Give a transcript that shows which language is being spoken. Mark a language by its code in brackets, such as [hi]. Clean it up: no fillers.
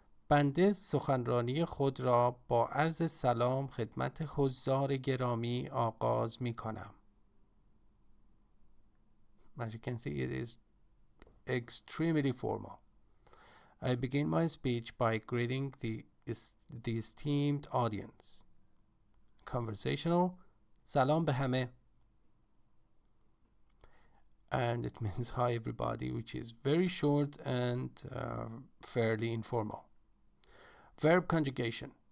[fa] بنده سخنرانی خود را با عرض سلام خدمت حضار گرامی آغاز می کنم. [en] As you can see, it is extremely formal. I begin my speech by greeting the esteemed audience. Conversational, [fa] سلام به همه. [en] And it means hi everybody, which is very short and fairly informal. Verb conjugation.